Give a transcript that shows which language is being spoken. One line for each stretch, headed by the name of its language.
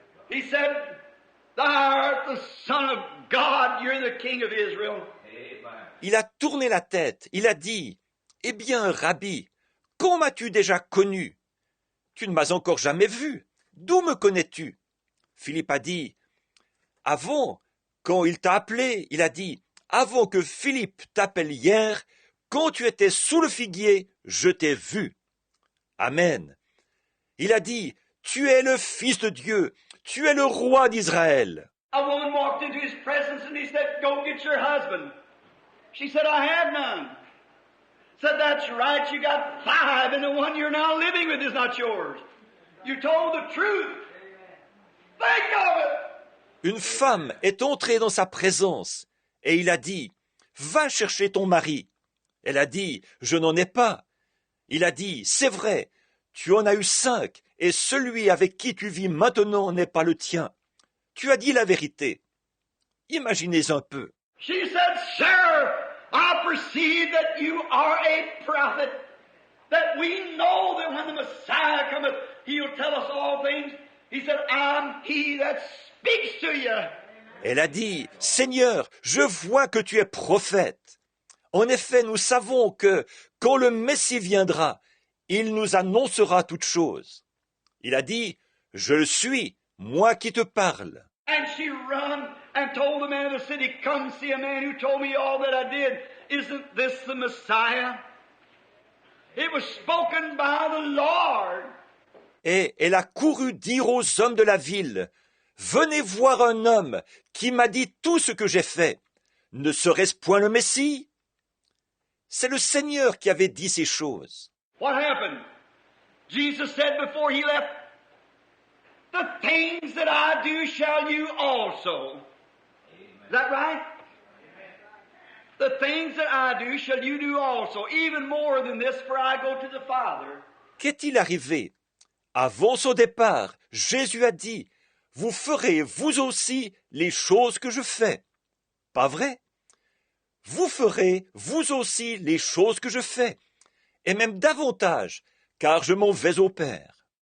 English: He said, thou art the Son of God, you're the King of Israel.
French: Il a tourné la tête, il a dit, « Eh bien, Rabbi, quand m'as-tu déjà connu? Tu ne m'as encore jamais vu. D'où me connais-tu? » Philippe a dit, « Avant, quand il t'a appelé, il a dit, « Avant que Philippe t'appelle hier, quand tu étais sous le figuier, je t'ai vu. » Amen. Il a dit, « Tu es le Fils de Dieu, tu es le roi d'Israël. »
English: A woman walked into his presence and he said, go get your husband. She said, I have none. Said, that's right, you got 5 and the one you're now living with is not yours. You told the truth. Think of it.
French: Une femme est entrée dans sa présence et il a dit, « Va chercher ton mari. » Elle a dit, « Je n'en ai pas. » Il a dit, « C'est vrai, tu en as eu 5 et celui avec qui tu vis maintenant n'est pas le tien. Tu as dit la vérité. » Imaginez un peu.
English: She said, Sir, I perceive that you are a prophet, that we know that when the Messiah cometh, he'll tell us all things. He said, I'm he that speaks to you.
French: Elle a dit, « Seigneur, je vois que tu es prophète. En effet, nous savons que, quand le Messie viendra, il nous annoncera toutes choses. » Il a dit, « Je le suis, moi qui te parle. »
English: And she run and told the man of the city, come see a man who told me all that I did. Isn't this the Messiah? It was spoken by the Lord.
French: Et elle a couru dire aux hommes de la ville, « venez voir un homme qui m'a dit tout ce que j'ai fait. Ne serait-ce point le Messie? C'est le Seigneur qui avait dit ces choses.
English: What happened? Jesus said before he left, "The things that I do shall you also." Is that right? The things that I do shall you do also, even more than this, for I go to the Father.
French: Qu'est-il arrivé? Avant son départ, Jésus a dit, « Vous ferez vous aussi les choses que je fais. » Pas vrai? Vous ferez vous aussi les choses que je fais, et même davantage, car je m'en vais au Père.